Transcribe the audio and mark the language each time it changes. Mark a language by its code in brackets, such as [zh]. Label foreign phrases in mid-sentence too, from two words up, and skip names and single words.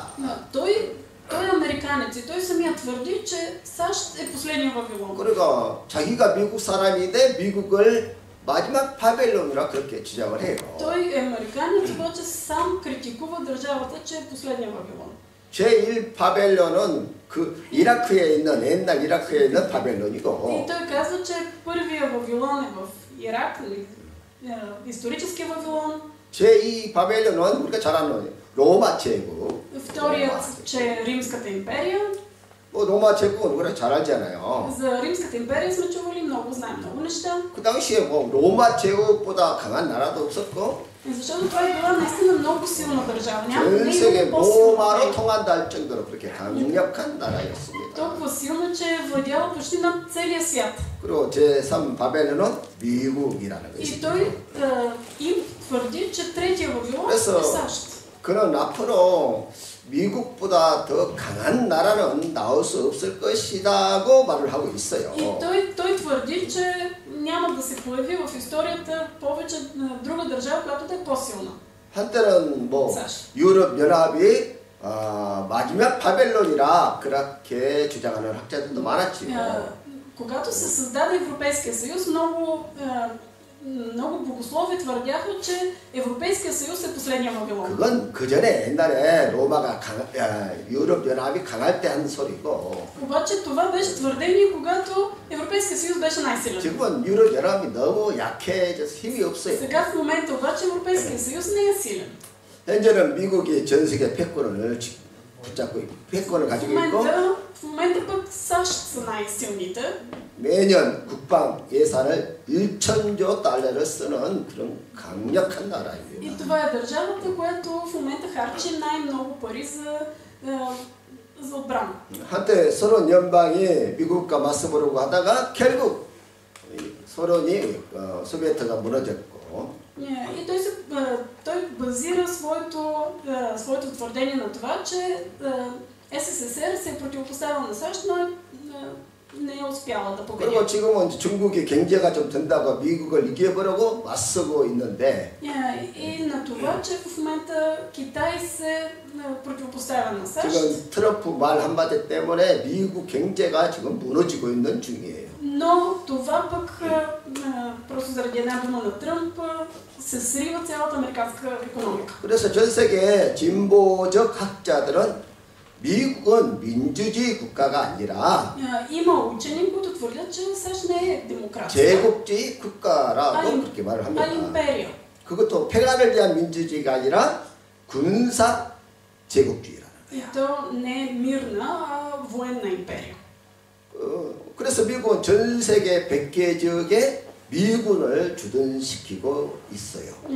[bg] Той е американец и той самия твърди, че САЩ е последния Вавилон. [ko] 그러니까 자기가 미국 사람인데 미국을 마지막 바벨론이라 그렇게 주장을 해요. [bg] Той е американец, обаче сам критикува държавата, че е последния Вавилон. [ko] 제1 바벨론은 그 이라크에 있는 옛날 이라크에 있는 바벨론이고. [bg] И той казва, че първия Вавилон е в Ирак, исторически Вавилон. [ko] 제2 바벨론은 우리가 잘 아는 로마 제국. [bg] Вторият, че е Римската империя. [ko] 뭐 로마 제국은 우리가 잘 알잖아요. [bg] За Римската империя сме чували много, знаем много неща. [ko] 그 당시에 뭐 로마 제국보다 강한 나라도 없었고 [bg] Защото това е била наистина много силна държава. Няма [ko] 전 [bg] не [ko] 세계 [bg] е по-силна. [ko] 로마로 통한다 할 정도로 그렇게 강력한 나라였습니다. [bg] Толкова силна, че е владяла почти над целия свят. [ko] 그리고 제3 바벨론은 미국이라는 [bg] И [ko] 것이죠. [bg] той им твърди, че третия Вавилон [ko] 그래서 [bg] е САЩ. [ko] 그는 앞으로 미국보다 더 강한 나라는 나올 수 없을 것이라고 말을 하고 있어요. [bg] И той твърди, че няма да се появи в историята повече друга държава, която да е по-силна. [ko] 한때는 뭐 [bg] САЩ. [ko] 유럽 연합이 마지막 바벨론이라 그렇게 주장하는 학자들도 많았지요. [bg] Когато се създаде Европейския съюз, много богослови твърдяха, че Европейския съюз е последния Вавилон. [ko] 그건 그 전에 옛날에 로마가 유럽 연합이 강할 때 한 소리고. [bg] обаче това беше твърдение, когато Европейския съюз беше най-силен. [ko] 지금은 유럽 연합이 너무 약해져서 힘이 없어요. [bg] Сега в момента обаче Европейския съюз не е силен. [ko] 현재는 미국이 전 세계 패권을 붙잡고 있고 패권을 가지고 있고. [bg] В момента пък САЩ са най-силните. [ko] 매년 국방 예산을 1,000조 달러를 쓰는 그런 강력한 나라입니다. [bg] И това е държавата, която в момента харчи най-много пари за отбрана. [ko] 한때 소련 연방이 미국과 맞서보려고 하다가 결국 소련이 소비에트가 무너졌고. [bg] И той базира своето твърдение на това, че СССР се е противопоставила на САЩ, но не е успяла да победи. [ko] 그리고 지금은 중국의 경제가 좀 된다고 미국을 이겨보려고 맞서고 있는데. [bg] И на това, че в момента Китай се противопоставя на САЩ. [ko] 지금 트럼프 말 한마디 때문에 미국 경제가 지금 무너지고 있는 중이에요. [bg] Но това пък просто заради една дума на Тръмп се срива цялата американска икономика. [ko] 그래서 전 세계 진보적 학자들은 미국은 민주주의 국가가 아니라 [bg] има учени, които твърдят, че САЩ не е демокрация. [ko] 제국주의 국가라고 그렇게 말을 합니다. [bg] империя. [ko] 그것도 평화를 위한 민주주의가 아니라 군사 제국주의라는 [bg] И [ko] 거예요. [bg] то не е мирна, а военна империя. [ko] 그래서 미국은 전 세계 100개 지역에 미군을 주둔시키고 있어요.